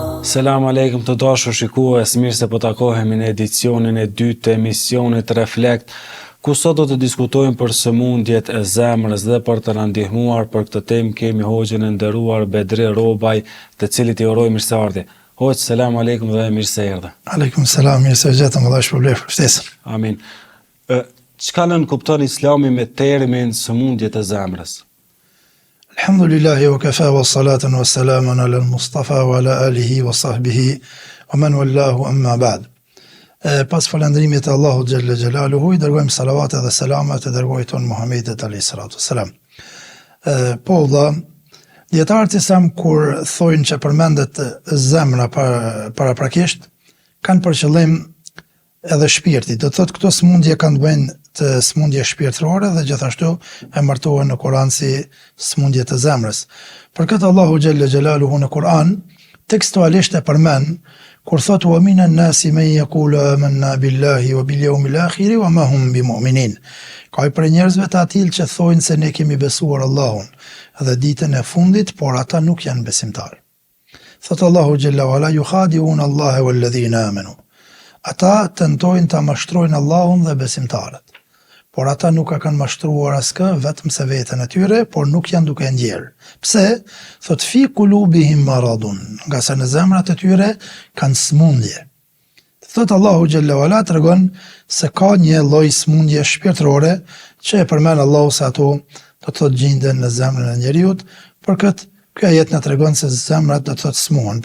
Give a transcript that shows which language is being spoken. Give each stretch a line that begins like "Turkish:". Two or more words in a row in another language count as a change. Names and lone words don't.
Arabic: سلام عليكم
Albanian: të dashur shikues, mirë se po takohemi në edicionin e dytë të emisionit Reflekt, ku sot do të diskutojmë për sëmundjet e zemrës dhe për të na ndihmuar për këtë temë kemi hoxhën e nderuar Bedri Robaj, të cilit i uroj mirëseardhje. Hoxh,
Arabic: سلام عليكم
Albanian: dhe mirë se erdhe.
Arabic: عليكم سلام,
Albanian: mirë se gjetëm, Allah shpërblet, ftesën. Amin. Çka nën kupton Islami me termin sëmundjet e zemrës?
Arabic: الحمد لله وكفى والصلاة والسلام على المصطفى وعلى آله وصحبه ومن والاه أما بعد.
Albanian: Pas falëndrimit të Allahut
Arabic: جل جلاله,
Albanian: i dërgojmë salavat dhe selamat të dërguarit ton Muhamedit
Arabic: عليه الصلاة والسلام.
Albanian: Po valla, dietarët islam kur thojnë që përmendet zemra paraprakisht, kanë për qëllim edhe shpirti. Do të thotë këto sëmundje kanë të bëjnë të sëmundje shpirtërore dhe gjithashtu emërtohen në Kur'an si sëmundje të zemrës. Për këtë Allahu
Arabic: جل جلاله
Albanian: në Kur'an tekstualisht e përmend kur thotë
Arabic: ومن الناس من يقول آمنا بالله وباليوم الآخر وما هم بمؤمنين.
Albanian: Ka për njerëzve të atill që thojnë se ne kemi besuar Allahun dhe ditën e fundit, por ata nuk janë besimtarë. Thotë Allahu
Arabic: جل وعلا يخادعون الله والذين آمنوا.
Albanian: Ata tentojnë ta mashtrojnë Allahun dhe besimtarët. Por ata nuk e kanë mashtruar askë, vetëm se veten e tyre, por nuk janë duke ndjerë. Pse? Thot
Arabic: في قلوبهم مرض,
Albanian: nga se në zemrat e tyre kanë smundje. Thot Allahu
Arabic: جل وعلا
Albanian: tregon se ka një lloj smundje shpirtërore që e përmend Allahu se ato do të thotë gjenden në zemrën e njeriut, për këtë ky ajet na tregon se zemrat do të thotë smuhen.